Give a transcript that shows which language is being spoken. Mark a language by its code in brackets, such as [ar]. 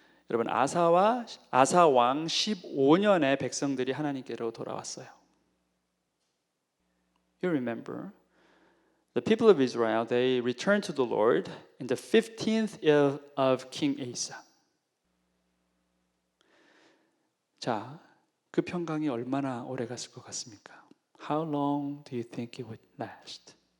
[ko] 여러분 아사 왕 15년에 백성들이 하나님께로 돌아왔어요. [en] You remember the people of Israel, they returned to the Lord in the 15th year of King Asa. [ko] 자, 그 평강이 얼마나 오래 갔을 것 같습니까? [en] How long do you think it would last?